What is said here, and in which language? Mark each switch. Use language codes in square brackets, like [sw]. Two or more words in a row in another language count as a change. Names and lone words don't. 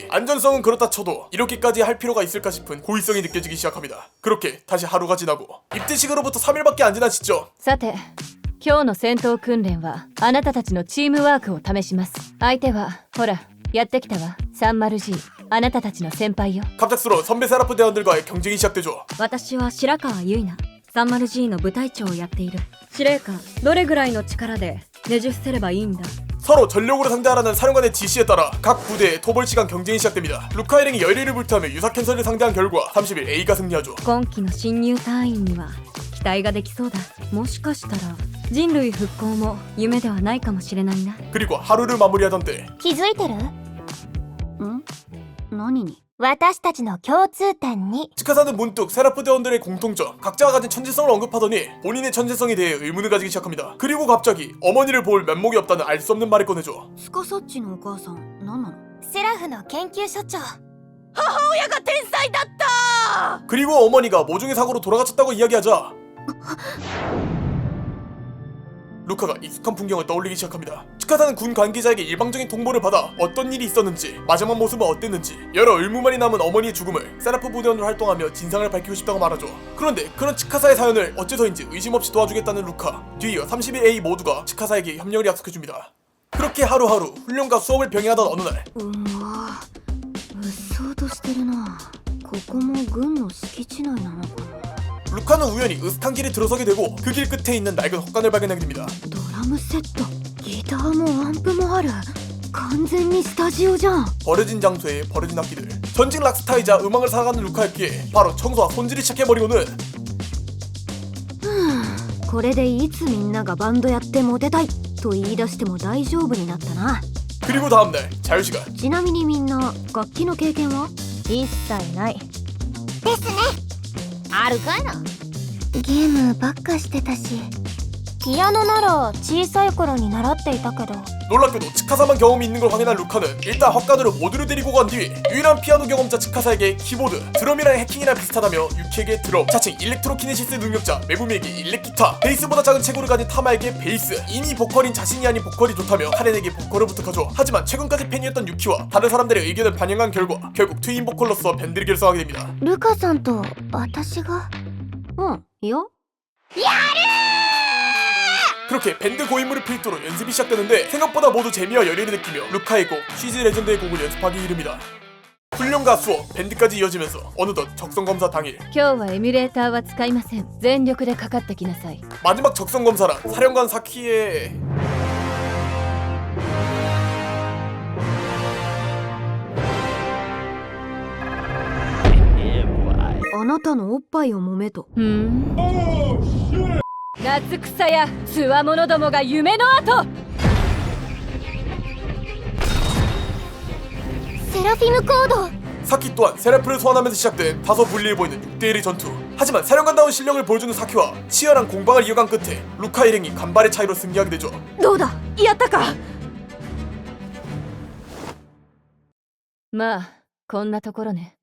[ko] 안전성은 그렇다 쳐도 이렇게까지 할 필요가 있을까 싶은 고의성이 느껴지기 시작합니다. 그렇게 다시 하루가 지나고 입대식으로부터 3일밖에 안 지난 시점. [ja] さて今日の戦闘訓練はあなたたちのチームワークを試します。相手はほらやってきたわ 30G あなたたちの先輩よ。 [ko] 갑작스러운 선배 세라프 대원들과의 경쟁이 시작되죠. [ja] 私は白川結菜 30G の部隊長をやっている。司令官どれぐらいの力でねじ伏せればいいんだ。 [ko] 서로 전력으로 상대하라는 사령관의 지시에 따라 각 부대의 토벌시간 경쟁이 시작됩니다. 루카 일행이 열의를 불태우며 유사 캔서를 상대한 결과 30일 A가 승리하죠. [ja] 今期の新入隊員には期待ができそうだ。もしかしたら人類復興も夢ではないかもしれないな。 [ko] 그리고 하루를 마무리하던 때 [ja] 気づいてる？ん？何に？私たちの共通点に。 [ko] 치카사는 문득 세라프 대원들의 공통점, 각자가 가진 천재성을 언급하더니 본인의 천재성에 대해 의문을 가지기 시작합니다. 그리고 갑자기 어머니를 볼 면목이 없다는 알 수 없는 말을 꺼내죠. [ja] スカサッチのお母さん何なの？セラフの研究所長。 [ko] 그리고 어머니가 모종의 사고로 돌아가셨다고 이야기하자 루카가 익숙한 풍경을 떠올리기 시작합니다. 치카사는 군 관계자에게 일방적인 통보를 받아 어떤 일이 있었는지 마지막 모습은 어땠는지 여러 의문만이 남은 어머니의 죽음을 세라프 부대원으로 활동하며 진상을 밝히고 싶다고 말하죠. 그런데 그런 치카사의 사연을 어째서인지 의심 없이 도와주겠다는 루카. 뒤이어 30일 A 모두가 치카사에게 협력을 약속해줍니다. 그렇게 하루하루 훈련과 수업을 병행하던 어느 날 [ja] うわうっそうとしてるな。ここも軍の敷地内なのかな。 [ko] 루카는 우연히 으슥한 길에 들어서게 되고 그 길 끝에 있는 낡은 헛간을 발견하게 됩니다. [ja] ドラムセット、ギターもアンプもある。完全にスタジオじゃん。 [ko] 버려진 장소에 버려진 악기들. 전직 락스타이자 음악을 사랑하는 루카였기에 바로 청소와 손질을 시작해버리고는 [ja] これでいつみんながバンドやってモテたいと言い出しても大丈夫になったな。 [ko] 그리고 다음날 자유시간. [ja] ちなみにみんな楽器の経験は？一切ない。ですね。あるかいな。ゲームばっかしてたし。ピアノなら小さい頃に習っていたけど [ko] 놀랍게도 츠카사만 경험이 있는 걸 확인한 루카는 일단 헛간으로 모두를 데리고 간 뒤 유일한 피아노 경험자 츠카사에게 키보드, 드럼이랑 해킹이랑 비슷하다며 유키에게 드럼, 자칭 일렉트로키네시스 능력자 메구미에게 일렉기타, 베이스보다 작은 체구를 가진 타마에게 베이스, 이미 보컬인 자신이 아닌 보컬이 좋다며 카렌에게 보컬을 부탁하죠. 하지만 최근까지 팬이었던 유키와 다른 사람들의 의견을 반영한 결과 결국 트윈 보컬로서 밴드를 결성하게 됩니다. [ja] ルカさんと私がいや [ko] 그렇게 밴드 고인물을 필두로 연습이 시작되는데 생각보다 모두 재미와 열의를 느끼며 루카의 곡 쉬즈 레전드의 곡을 연습하기 이릅니다. 훈련과 수업, 밴드까지 이어지면서 어느덧 적성검사 당일 [ja] 今日はエミュレーターは使いません。全力でかかってきなさい。 [ko] 마지막 적성검사란 사령관 사키의 [ja] あなたのおっぱいを揉めと夏草やつわものどもが夢の後。セラフィムコード [ko] 사키 또한 세라프를 소환하면서 시작된 다소 불리해 보이는 6대1의 전투. 하지만 사령관다운 실력을 보여주는 사키와 치열한 공방을 이어간 끝에 루카 일행이 간발의 차이로 승리하게 되죠. [ja] どうだやったかまあこんなところね。